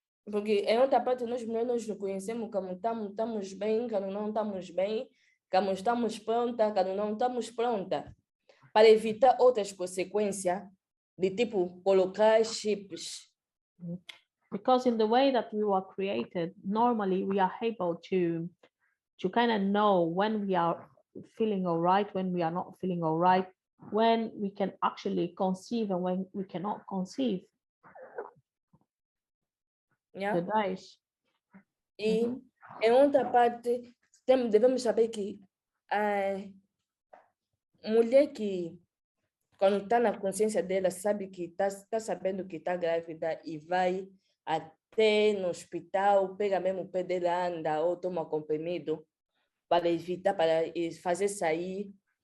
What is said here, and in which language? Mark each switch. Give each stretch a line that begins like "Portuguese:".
Portuguese: Porque em outra parte, nós mulheres nós nos conhecemos como estamos bem, quando não estamos bem, quando estamos pronta, quando não estamos pronta, para evitar outras consequências, de tipo colocar chips.
English: Because in the way that we were created, normally we are able to kind of know when we are feeling all right, when we are not feeling all right, when we can actually conceive and when we cannot conceive. Yeah. The days.
Portuguese: E em outra parte, devemos saber que a mulher que, quando está na consciência dela, sabe que está sabendo que está grávida e vai até no hospital, pega mesmo o pé dela, anda ou toma comprimido para evitar, para fazer sair